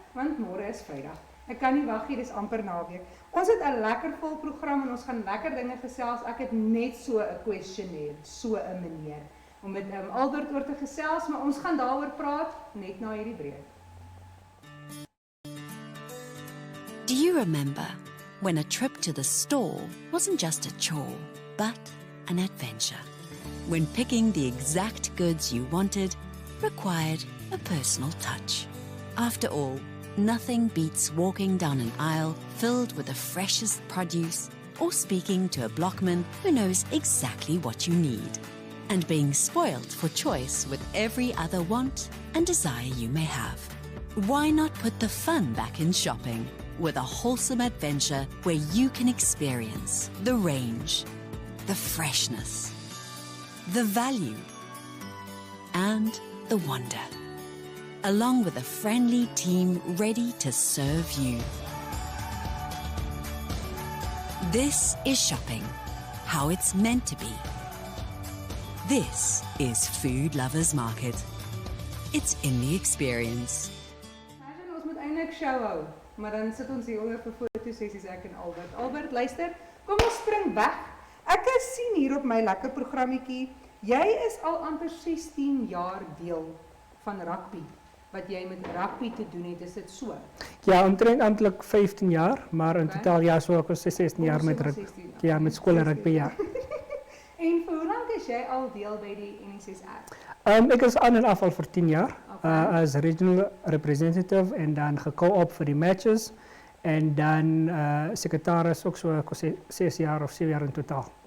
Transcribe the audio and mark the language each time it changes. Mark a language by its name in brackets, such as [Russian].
[Afrikaans] Want môre is Vrydag. Ek kan nie wag nie, dis amper naweek. Ons het 'n lekker vol program en ons gaan lekker dinge gesels. Ek het net so 'n questionnaire, so 'n manier om met Albert oor te gesels, maar ons gaan daaroor praat net na hierdie breek. [English] Do you remember when a trip to the store wasn't just a chore, but an adventure? When picking the exact goods you wanted required a personal touch. After all, nothing beats walking down an aisle filled with the freshest produce or speaking to a blockman who knows exactly what you need. And being spoiled for choice with every other want and desire you may have. Why not put the fun back in shopping with a wholesome adventure where you can experience the range, the freshness, the value, and the wonder, along with a friendly team ready to serve you. This is shopping, how it's meant to be. This is Food Lovers Market. It's in the experience. [Afrikaans] Ons moet eintlik show hou, maar dan sit ons hier oor vir fotosessies ek en Albert. Albert, luister, kom ons spring weg. Ek sien hier op my lekker programmetjie, jy is al amper 16 jaar deel van rugby. Wat jy met rugby te doen het, is dit so? Ja, omtrent amptelik 15 jaar, maar in totaal ja, so ek was 16 jaar met rugby. Ja, met skool rugby, ja. En vir hoe lank is jy al deel by die NSSR? Ek is aan en af al vir 10 jaar, as [English] regional representative [Afrikaans] en dan geco-op vir die matches en dan sekretaris ook so ek was 6 jaar of 7 jaar in totaal.